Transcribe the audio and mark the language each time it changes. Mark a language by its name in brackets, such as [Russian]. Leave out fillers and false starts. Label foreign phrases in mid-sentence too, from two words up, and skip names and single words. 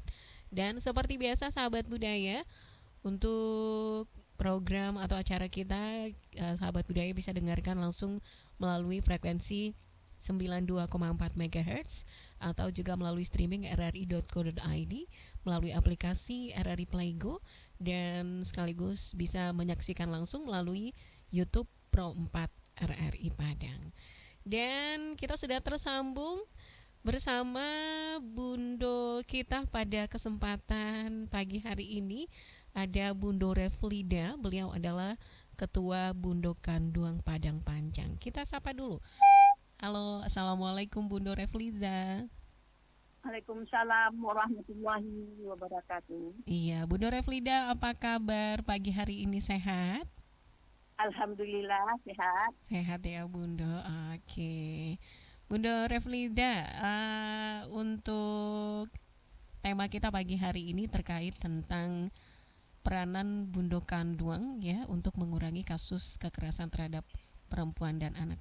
[Indonesian] Dan seperti biasa sahabat budaya, untuk program atau acara kita, sahabat budaya bisa dengarkan langsung melalui frekuensi 92,4 MHz atau juga melalui streaming rri.co.id, melalui aplikasi RRI Playgo, dan sekaligus bisa menyaksikan langsung melalui YouTube Pro 4 RRI Padang. Dan kita sudah tersambung bersama Bundo kita pada kesempatan pagi hari ini. Ada Bundo Reflida, beliau adalah Ketua Bundo Kanduang Padang Panjang. Kita sapa dulu. Halo, Assalamualaikum Bundo Reflida. [Arabic] وعليكم السلام ورحمة الله وبركاته. [Indonesian] Iya, Bundo Reflida, apa kabar pagi hari ini, sehat? Alhamdulillah sehat. Sehat ya Bundo, oke. Bundo Reflida, untuk tema kita pagi hari ini terkait tentang peranan Bundo Kanduang ya untuk mengurangi kasus kekerasan terhadap perempuan dan anak.